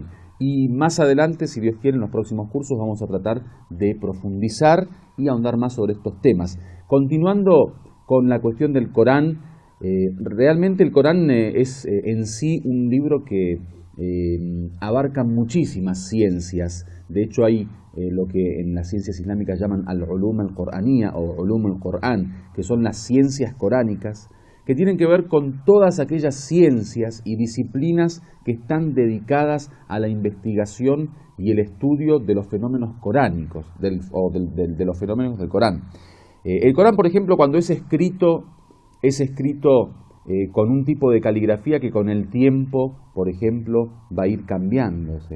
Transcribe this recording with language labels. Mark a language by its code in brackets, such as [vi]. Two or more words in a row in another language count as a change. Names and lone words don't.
[es] Y más adelante, si Dios quiere, en los próximos cursos vamos a tratar de profundizar y ahondar más sobre estos temas. Continuando con la cuestión del Corán, realmente el Corán es en sí un libro que abarca muchísimas ciencias. De hecho hay lo que en las ciencias islámicas llaman [ar] العلوم القرآنية [es] o [ar] علوم القرآن, [es] que son las ciencias coránicas, que tienen que ver con todas aquellas ciencias y disciplinas que están dedicadas a la investigación y el estudio de los fenómenos coránicos, de los fenómenos del Corán. El Corán, por ejemplo, cuando es escrito con un tipo de caligrafía que con el tiempo, por ejemplo, va a ir cambiándose.